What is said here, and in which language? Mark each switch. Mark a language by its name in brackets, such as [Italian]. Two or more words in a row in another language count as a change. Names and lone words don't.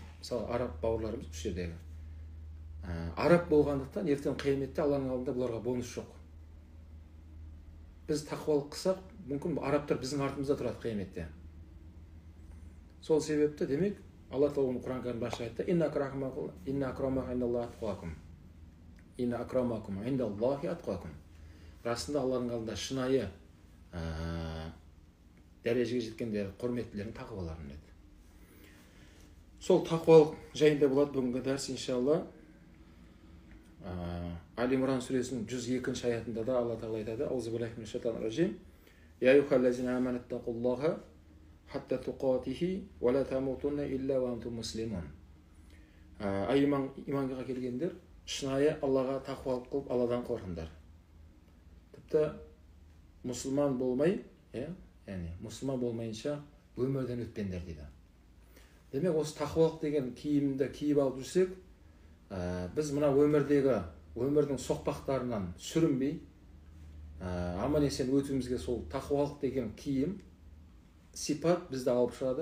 [Kazakh] Мысалы араб бауырларымыз осы жердегі. Араб болғандықтан ертең қияметте Алланың алдында бұларға бонус жоқ. Біз тақуалық қылсақ, мүмкін арабтар біздің артымызда тұрады қияметте. Сол себепті демек Алла тағала Құран кәрімде ашық айтты: [Arabic] إن أكرمكم عند الله أتقاكم. إن أكرمكم عند الله أتقاكم. [Kazakh] Расында Алланың алдында шынайы дәрежеге жеткендер, құрметтілердің тақуаларын деді. Сол тақуалық жайында болады бүгінгі дәріс, иншалла. Али Имран сүресінің 102 аятында да Алла тағала айтады: [Arabic] أعوذ بالله من الشيطان الرجيم. يا أيها الذين آمنوا اتقوا الله حق تقاته ولا تموتن إلا وأنتم مسلمون. [Kazakh] Иманға келгендер, шынайы Аллаға тақуалық қылып, Алладан қорқыңдар. Тіпті мұсылман болмай, яғни мұсылман болмайынша өмірден өтпеңдер дейді. Демек, осы тақуалық деген киімді киіп алып жүрсек, біз мына өмірдің соқпақтарынан сүрінбей, аман есен өтуімізге сол тақуалық деген киім, сипат бізді алып шығады.